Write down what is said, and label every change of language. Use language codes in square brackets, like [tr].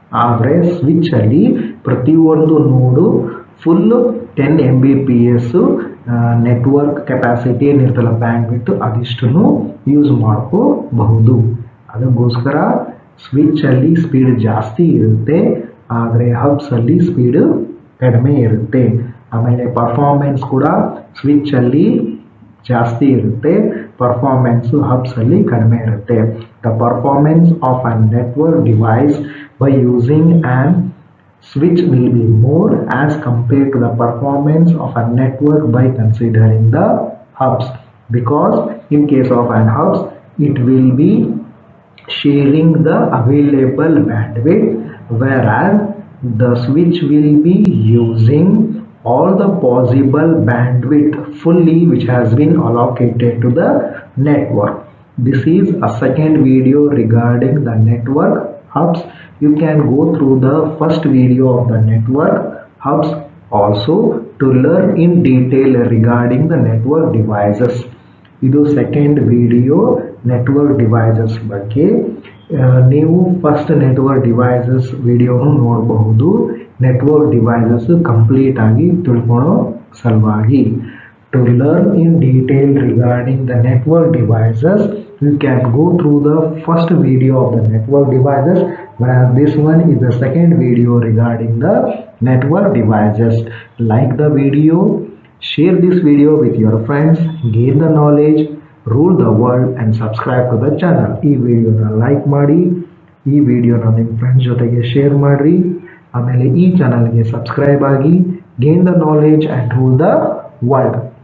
[kn] ಆದರೆ ಸ್ವಿಚ್ ಅಲ್ಲಿ ಪ್ರತಿಯೊಂದು ನೋಡು full 10 Mbps network capacity ಏನಿರ್ತಲ್ಲ, band width ಅದಿಷ್ಟನ್ನು use ಮಾಡ್ಕೋಬಹುದು. ಅದಕ್ಕೋಸ್ಕರ ಸ್ವಿಚ್ ಅಲ್ಲಿ ಸ್ಪೀಡ್ ಜಾಸ್ತಿ ಇರುತ್ತೆ, ಆದರೆ ಹಬ್ಸ್ ಅಲ್ಲಿ ಸ್ಪೀಡ್ ಕಡಿಮೆ ಇರುತ್ತೆ. ಆಮೇಲೆ ಪರ್ಫಾರ್ಮೆನ್ಸ್ ಕೂಡ ಸ್ವಿಚ್ ಅಲ್ಲಿ ಜಾಸ್ತಿ ಇರುತ್ತೆ, ಪರ್ಫಾರ್ಮೆನ್ಸ್ ಹಬ್ಸ್ ಅಲ್ಲಿ ಕಡಿಮೆ ಇರುತ್ತೆ. [en] The performance of a network device by using an switch will be more as compared to the performance of a network by considering the hubs, because in case of an hubs it will be sharing the available bandwidth, whereas the switch will be using all the possible bandwidth fully which has been allocated to the network. This is a second video regarding the network hubs. You can go through the first video of the network hubs also to learn in detail regarding the network devices. [kn] ಇದು second video network devices ಬಗ್ಗೆ. ನೀವು first network devices ವಿಡಿಯೋನು ನೋಡಬಹುದು, network devices complete ಆಗಿ ತಿಳ್ಕೊಳ್ಳೋ ಸಲುವಾಗಿ. [en] To learn in detail regarding the network devices, you can go through the first video of the network devices, whereas this one is the second video regarding the network devices. Like the video, share this video with your friends, gain the knowledge, rule the world and subscribe to the channel. [kn] ಈ ವಿಡಿಯೋನ like ಮಾಡಿ, ಈ ವಿಡಿಯೋನ ನಿಮ್ಮ friends ಜೊತೆಗೆ share ಮಾಡಿರಿ. ಆಮೇಲೆ ಈ ಚಾನಲ್ಗೆ ಸಬ್ಸ್ಕ್ರೈಬ್ ಆಗಿ, [en] gain the knowledge and rule the world.